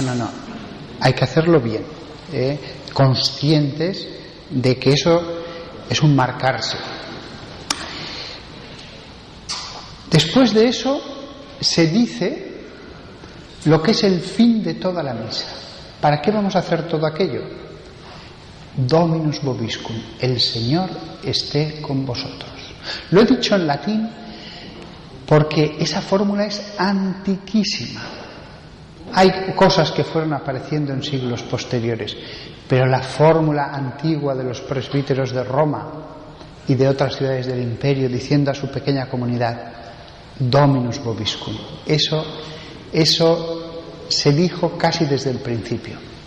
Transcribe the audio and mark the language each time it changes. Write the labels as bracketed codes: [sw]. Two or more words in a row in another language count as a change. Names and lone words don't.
[es] Hay que hacerlo bien, conscientes de que eso es un marcarse. Después de eso se dice lo que es el fin de toda la misa. ¿Para qué vamos a hacer todo aquello? [la] Dominus vobiscum, [es] el Señor esté con vosotros. Lo he dicho en latín porque esa fórmula es antiquísima. Hay cosas que fueron apareciendo en siglos posteriores, pero la fórmula antigua de los presbíteros de Roma y de otras ciudades del imperio, diciendo a su pequeña comunidad, [la] Dominus vobiscum, [es] eso se dijo casi desde el principio.